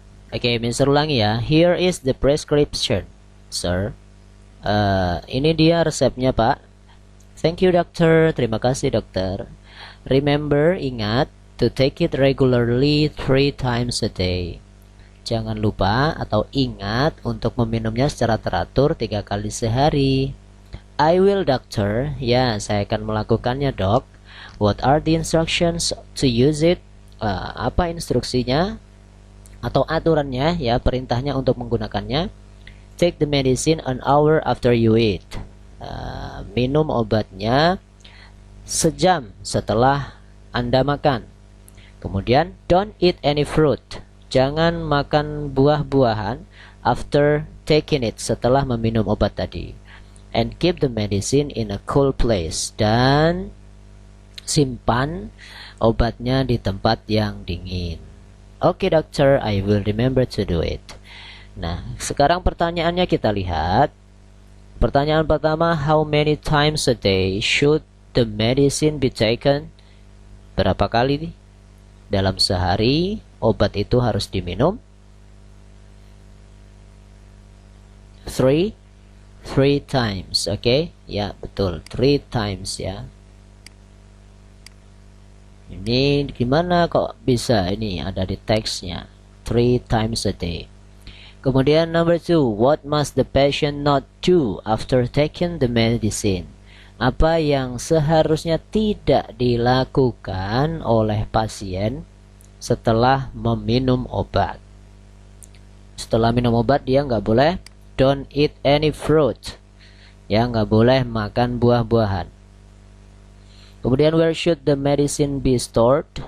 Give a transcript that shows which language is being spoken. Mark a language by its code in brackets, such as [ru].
[id] Oke, Mister ulangi ya. [en] Here is the prescription, sir. [id] Ini dia resepnya, Pak. [en] Thank you, doctor. [id] Terima kasih, dokter. [en] Remember, [id] ingat, [en] to take it regularly 3 times a day. [id] Jangan lupa atau ingat untuk meminumnya secara teratur 3 kali sehari. [en] I will, doctor. [id] Ya, saya akan melakukannya, dok. [en] What are the instructions to use it? [id] Apa instruksinya atau aturannya, ya, perintahnya untuk menggunakannya? [en] Take the medicine an hour after you eat. [id] Minum obatnya sejam setelah Anda makan. Kemudian, [en] don't eat any fruit. [id] Jangan makan buah-buahan [en] after taking it, [id] setelah meminum obat tadi. [en] And keep the medicine in a cool place. [id] Dan simpan obatnya di tempat yang dingin. [en] Okay, doctor, I will remember to do it. [id] Nah, sekarang pertanyaannya kita lihat. Pertanyaan pertama, [en] how many times a day should the medicine be taken? [id] Berapa kali dalam sehari obat itu harus diminum? [en] 3 times, okay? [id] Ya, betul, [en] 3 times ya. [id] Ini gimana kok bisa ini ada di teksnya? [en] 3 times a day. [id] Kemudian [en] number 2, what must the patient not do after taking the medicine? [id] Apa yang seharusnya tidak dilakukan oleh pasien setelah meminum obat? Setelah minum obat dia nggak boleh [en] don't eat any fruit. [id] Ya, nggak boleh makan buah-buahan. Kemudian [en] where should the medicine be stored?